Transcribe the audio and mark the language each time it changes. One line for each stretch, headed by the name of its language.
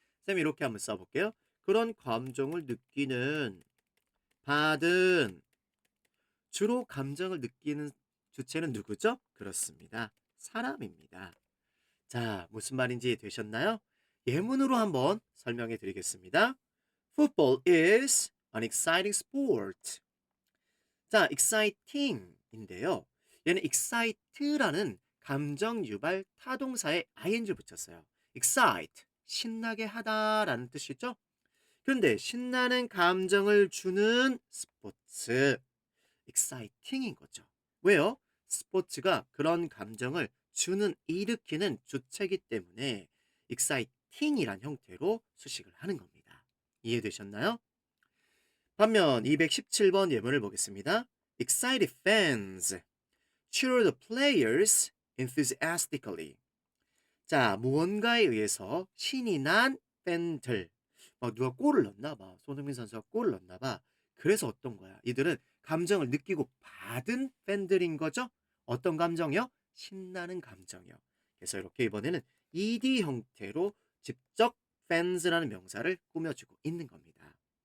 Korean: 쌤 이렇게 한번 써볼게요. 그런 감정을 느끼는, 받은, 주로 감정을 느끼는 주체는 누구죠? 그렇습니다. 사람입니다. 자, 무슨 말인지 되셨나요? 예문으로 한번 설명해 드리겠습니다.
English: Football is an exciting sport.
Korean: 자, exciting인데요. 얘는 excite라는 감정 유발 타동사에 ing를 붙였어요. excite, 신나게 하다라는 뜻이죠. 그런데 신나는 감정을 주는 스포츠, exciting인 거죠. 왜요? 스포츠가 그런 감정을 주는, 일으키는 주체이기 때문에 exciting이란 형태로 수식을 하는 겁니다. 이해되셨나요? 반면 217번 예문을 보겠습니다.
English: Excited fans cheer the players enthusiastically.
Korean: 자, 무언가에 의해서 신이 난 팬들. 막 누가 골을 넣나 봐. 손흥민 선수가 골을 넣나 봐. 그래서 어떤 거야? 이들은 감정을 느끼고 받은 팬들인 거죠? 어떤 감정이요? 신나는 감정이요. 그래서 이렇게 이번에는 ed 형태로 직접 fans라는 명사를 꾸며주고 있는 겁니다.